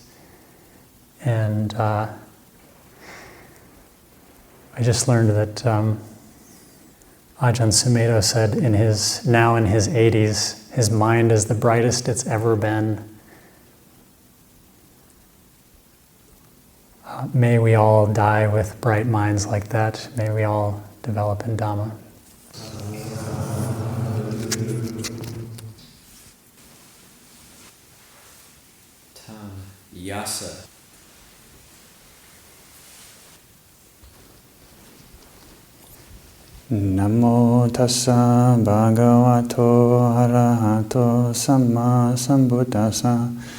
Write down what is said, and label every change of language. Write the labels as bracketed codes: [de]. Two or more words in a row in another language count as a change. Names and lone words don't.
[en] And I just learned that Ajahn Sumedho said now in his 80s, his mind is the brightest it's ever been. May we all die with bright minds like that. May we all develop in Dhamma. Yasa. [pi] Namo tassa bhagavato arahato samma sambuddhassa.